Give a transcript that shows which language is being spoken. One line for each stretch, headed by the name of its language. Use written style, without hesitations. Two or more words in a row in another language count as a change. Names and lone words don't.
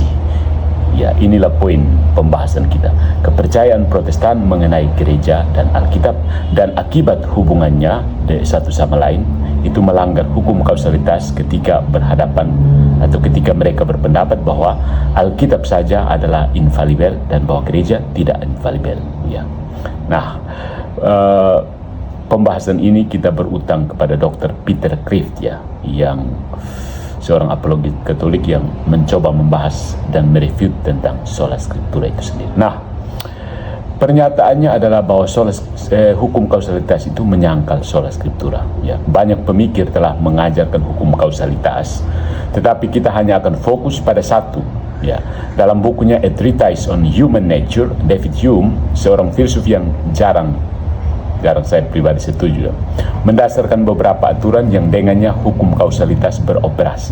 Indonesian: Ya, inilah poin pembahasan kita. Kepercayaan Protestan mengenai gereja dan Alkitab dan akibat hubungannya satu sama lain itu melanggar hukum kausalitas ketika berhadapan atau ketika mereka berpendapat bahwa Alkitab saja adalah infalibel dan bahwa gereja tidak infalibel. Ya. Nah, pembahasan ini kita berutang kepada Dr. Peter Kreeft ya, yang seorang apologis Katolik yang mencoba membahas dan mereview tentang
Latin: sola scriptura
Indonesian: itu sendiri. Nah, pernyataannya adalah bahwa hukum kausalitas itu menyangkal
Latin: sola scriptura.
Indonesian: Ya, banyak pemikir telah mengajarkan hukum kausalitas, tetapi kita hanya akan fokus pada satu. Ya, dalam bukunya A Treatise on Human Nature, David Hume, seorang filsuf yang jarang saya pribadi setuju, mendasarkan beberapa aturan yang dengannya hukum kausalitas beroperasi.